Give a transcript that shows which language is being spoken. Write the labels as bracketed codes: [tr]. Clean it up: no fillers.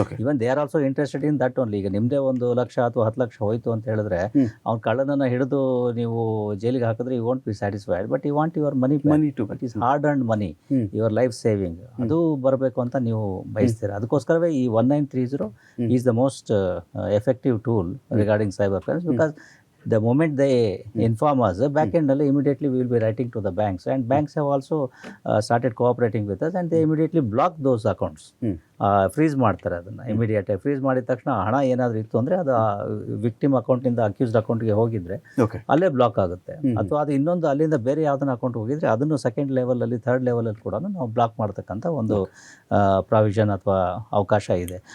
[en] Even they are also interested in that only. [kn] ಈಗ ನಿಮ್ಮದೇ 1 ಲಕ್ಷ ಅಥವಾ 10 ಲಕ್ಷ ಹೋಯ್ತು ಅಂತ ಹೇಳಿದ್ರೆ ಅವ್ನ ಕಳ್ಳನನ್ನು ಹಿಡಿದು ನೀವು ಜೈಲಿಗೆ ಹಾಕಿದ್ರೆ [en] you want be satisfied, but you want your money to it is hard and money, your life saving [kn] ಅದು ಬರಬೇಕು ಅಂತ ನೀವು ಬಯಸ್ತೀರಾ. ಅದಕ್ಕೋಸ್ಕರವೇ ಈ [en] 1930 is the most effective tool regarding cyber crimes. Because the moment they inform us, back end immediately we will be writing to the banks, and banks have also started cooperating with us, and they immediately block those accounts. [kn] Freeze ಮಾಡ್ತಾರೆ ಅದನ್ನು ಇಮಿಡಿಯೇಟಾಗಿ. Freeze ಮಾಡಿದ ತಕ್ಷಣ ಹಣ ಏನಾದರೂ ಇತ್ತು ಅಂದರೆ ಅದು ವಿಕ್ಟಿಮ್ ಅಕೌಂಟಿಂದ ಅಕ್ಯೂಸ್ಡ್ ಅಕೌಂಟ್ಗೆ ಹೋಗಿದ್ರೆ ಅಲ್ಲೇ ಬ್ಲಾಕ್ ಆಗುತ್ತೆ. ಅಥವಾ ಅದು ಇನ್ನೊಂದು ಅಲ್ಲಿಂದ ಬೇರೆ ಯಾವುದನ್ನ ಅಕೌಂಟ್ ಹೋಗಿದ್ರೆ ಅದನ್ನು ಸೆಕೆಂಡ್ ಲೆವೆಲಲ್ಲಿ, ಥರ್ಡ್ ಲೆವೆಲಲ್ಲಿ ಕೂಡ ನಾವು ಬ್ಲಾಕ್ ಮಾಡ್ತಕ್ಕಂಥ ಒಂದು ಪ್ರಾವಿಷನ್ ಅಥವಾ ಅವಕಾಶ ಇದೆ.